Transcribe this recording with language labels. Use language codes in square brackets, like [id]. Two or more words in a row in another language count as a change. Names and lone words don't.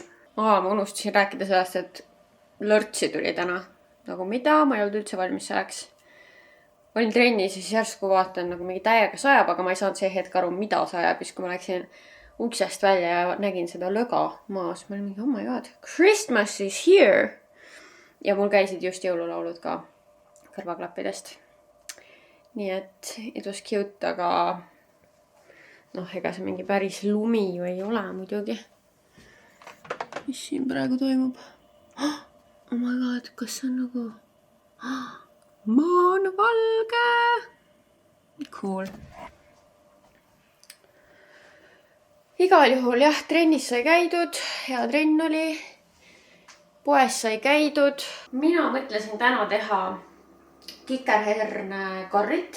[et] Ma unustasin rääkida sellest, et lörtsi tuli täna. Nagu mida, ma ei olnud üldse valmis selleks. Olin trennis ja siis järsku vaatan, nagu mingi täiega sajab, aga ma ei saanud see hetk aru, mida sajab. Siis kui ma läksin uksest välja ja nägin seda löga maas, ma olin mingi, [en] oh my god, Christmas is here! [et] Ja mul käisid just jõululaulud ka kõrvaklappidest. Nii et [en] it was cute, [et] aga ega see mingi päris lumi ju ei ole muidugi. Mis siin praegu toimub? [en] Oh my god, [et] kas see on nagu... Maa on valge! Cool. Igal juhul jah, trennis sai käidud, hea trenn oli. Poes sai käidud. Mina mõtlesin täna teha kikerherne karrit.